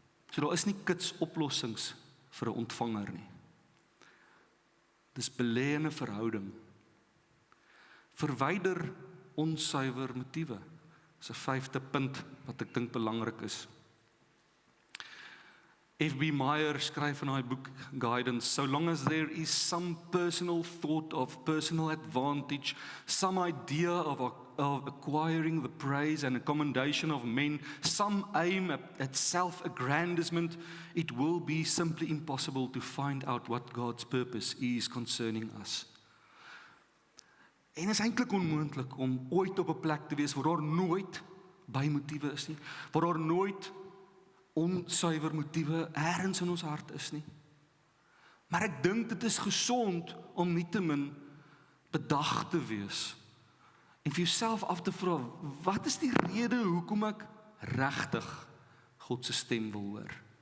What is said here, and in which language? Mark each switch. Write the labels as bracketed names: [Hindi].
[Afrikaans] So daar is nie kitsoplossings vir 'n ontvanger nie. Dis belê in 'n verhouding. Verwyder onsuiwer motiewe. Dis 'n 5de punt wat ek dink belangrik is. F.B. [English] Meyer [Afrikaans] skryf in hy boek [English] Guidance, so long as there is some personal thought of personal advantage, some idea of acquiring the praise and commendation of men, some aim at self-aggrandizement, it will be simply impossible to find out what God's purpose is concerning us. [Afrikaans] En is eintlik onmoontlik om ooit op 'n plek te wees waar daar nooit bymotiewe is nie, waar daar nooit onsuiwer motiewe ergens in ons hart is nie. Maar ek dink dit is gesond om nietemin bedag te wees en vir jouself af te vra, wat is die rede hoekom ek regtig God se stem wil hoor?